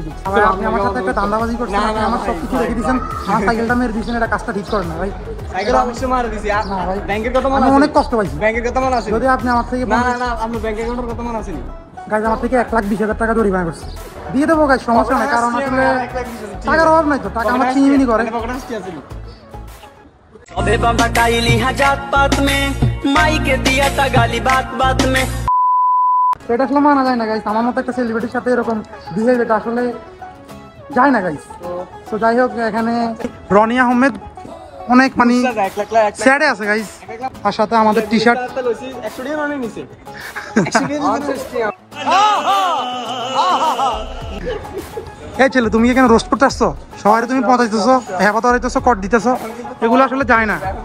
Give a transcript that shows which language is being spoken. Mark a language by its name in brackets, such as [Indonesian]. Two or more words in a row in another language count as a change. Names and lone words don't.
[Bangla] আপনি আমার সাথে একটা দান্দাবাজি করছেন, আপনি আমার সব কিছু রেখে দিয়েছেন, আমার সাইকেলটা মেরে দিয়েছেন, এটা কাজটা ঠিক করেন না ভাই। সাইকেল অবশ্যই মারা দিছি। না ভাই, ব্যাংকের কথা মনে আমি আছে? অনেক কষ্ট পাইছি। ব্যাংকের কথা মনে আছে? যদি আপনি আমার থেকে না না না আপনার [English] bank account [Bangla] কথা মনে আছে নি? গাইজ আমার থেকে 1,20,000 টাকা জরিমানা করছে, দিয়ে দেবো গাইজ, সমস্যা নেই। কারণ আসলে টাকার অভাব নাই তো, টাকা আমার চিনিমিনি করে। [Hindi] अबे बाबा काइली जात पात में माई के दिया था गाली बात बात में। [Bangla] তো এটা আসলে মানা যায় না গাইজ, আমার মতো একটা সেলিব্রিটির সাথে এরকম বিহেভ, এটা আসলে যায় না গাইজ। তো যাই হোক, এখানে রনি আহমেদ অনেক মানে স্যাডে আছে গাইজ, তার সাথে আমাদের [English] T-shirt. [Bangla] এই ছেলে তুমি এখানে রোস্ট করতে আসছো, সবাই তুমি পচাইতেছো, হেপাত হইতেছো, কট দিতেছো, এগুলো আসলে যায় না।